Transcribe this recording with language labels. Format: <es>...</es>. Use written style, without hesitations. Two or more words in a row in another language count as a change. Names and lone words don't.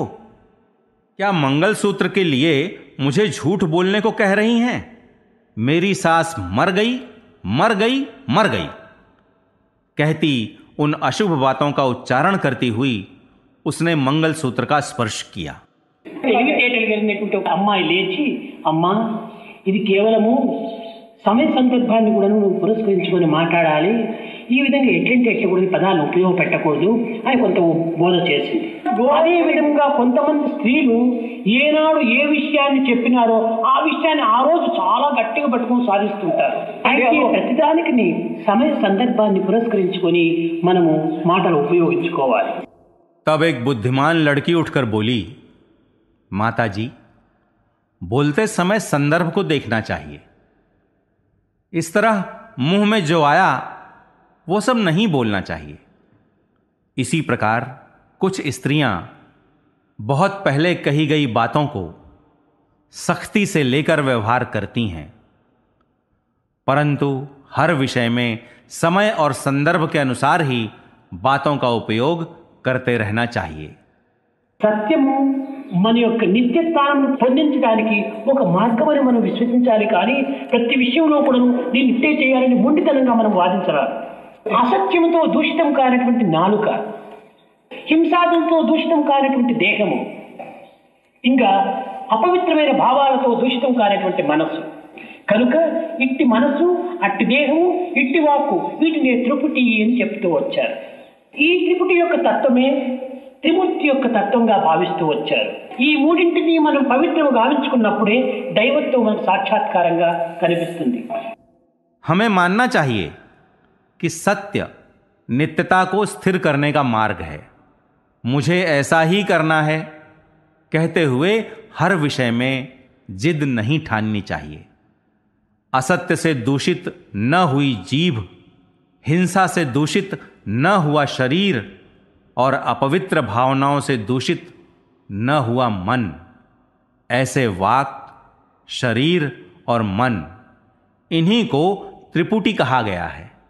<hi>क्या मंगल सूत्र के लिए मुझे झूठ बोलने को कह रही हैं? मेरी सास मर गई कहती उन अशुभ बातों का उच्चारण करती हुई उसने मंगल सूत्र का स्पर्श किया।</hi> <te>అమ్మాయి లేచి, అమ్మా ఇది కేవలము సమయ సందర్భాన్ని కూడా నువ్వు పురస్కరించుకొని మాట్లాడాలి, ఈ విధంగా ఎట్లంటే కూడా పదాలు ఉపయోగపెట్టకూడదు అని కొంత బోధ చేసింది. అదే విధంగా కొంతమంది స్త్రీలు ఏనాడు ఏ విషయాన్ని చెప్పినారో ఆ విషయాన్ని ఆ రోజు చాలా గట్టిగా పట్టుకొని సాధిస్తుంటారు. అయితే ప్రతిదానికి సమయ సందర్భాన్ని పురస్కరించుకొని మనము మాటలు ఉపయోగించుకోవాలి.</te> <hi>तब एक बुद्धिमान लड़की उठकर बोली, माताजी, बोलते समय संदर्भ को देखना चाहिए। इस तरह मुंह में जो आया वो सब नहीं बोलना चाहिए। इसी प्रकार कुछ स्त्रियां बहुत पहले कही गई बातों को सख्ती से लेकर व्यवहार करती हैं, परंतु हर विषय में समय और संदर्भ के अनुसार ही बातों का उपयोग करते रहना चाहिए।</hi> <te>సత్యము మన యొక్క నిత్య స్థానం పొందించడానికి ఒక మార్గమని మనం విశ్వసించాలి. కానీ ప్రతి విషయంలో కూడా దీన్ని ఇట్టే చేయాలని మొండితనంగా మనం వాదించరాదు. అసత్యంతో దూషితం కానటువంటి నాలుక, హింసాదంతో దూషితం కానటువంటి దేహము, ఇంకా అపవిత్రమైన భావాలతో దూషితం కానటువంటి మనస్సు. కనుక ఇట్టి మనస్సు, అట్టి దేహము, ఇట్టి వాక్కు, వీటిని త్రిపుటి అని చెప్తూ వచ్చారు. ఈ త్రిపుటి యొక్క తత్వమే త్రిమూర్తి యొక్క తత్వంగా భావిస్తూ వచ్చారు. ఈ మూడింటిని మనం పవిత్రం గావించుకున్నప్పుడే దైవత్వం మనకు సాక్షాత్కారంగా కనిపిస్తుంది.</te> <hi>हमें मानना चाहिए कि सत्य नित्यता को स्थिर करने का मार्ग है। मुझे ऐसा ही करना है कहते हुए हर विषय में जिद नहीं ठाननी चाहिए। असत्य से दूषित न हुई जीभ, हिंसा से दूषित न हुआ शरीर और अपवित्र भावनाओं से दूषित न हुआ मन, ऐसे वाक, शरीर और मन, इन्हीं को त्रिपुटी कहा गया है।</hi>